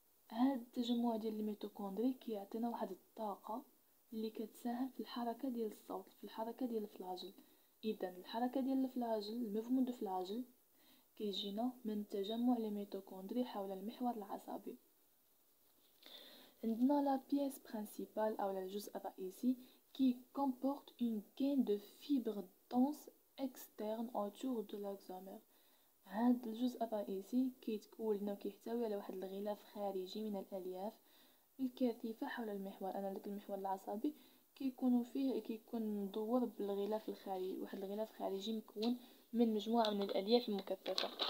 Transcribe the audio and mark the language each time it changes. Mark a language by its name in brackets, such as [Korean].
[Arabic] هاد التجمع ديال الميتوكوندري كيعطينا واحد الطاقة اللي كتساهم في الحركة ديال الصوت، في الحركة ديال الفلاجل. اذا الحركة ديال الفلاجل، [French] الموفمون دو فلاجل، [Arabic] كيجينا من تجمع الميتوكوندري حول المحور العصبي. عندنا لا بيس برينسيبال او الجزء الرئيسي [French] qui comporte une gaine de fibres denses externes autour de l'axomère. [Arabic] هاد الجزء الرئيسي كيتكون لنا وكيحتوي على واحد الغلاف خارجي من الالياف الكثيفه حول المحور. انا داك المحور العصبي كيكون مدور بالغلاف الخارجي، واحد الغلاف خارجي مكون من مجموعه من الالياف المكثفه.